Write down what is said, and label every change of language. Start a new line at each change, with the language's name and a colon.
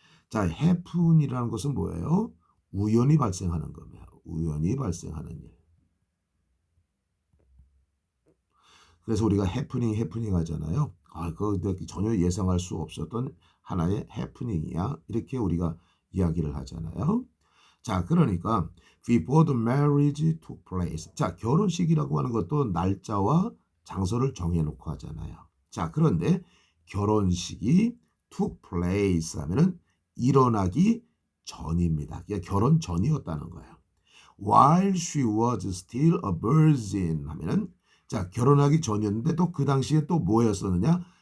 Korean: 자, happen이라는 것은 뭐예요? 우연히 발생하는 겁니다. 우연히 발생하는 일. 그래서 우리가 해프닝 하잖아요. 그거 전혀 예상할 수 없었던 하나의 해프닝이야. 이렇게 우리가 이야기를 하잖아요. 자, 그러니까
English: before the marriage took place.
Korean: 자, 결혼식이라고 하는 것도 날짜와 장소를 정해놓고 하잖아요. 자, 그런데 결혼식이
English: took place
Korean: 하면은 일어나기 전입니다. 그러니까 결혼 전이었다는 거예요.
English: While she was still a virgin
Korean: 하면은 자, 결혼하기 전이었는데 또 그 당시에 또 뭐였었느냐?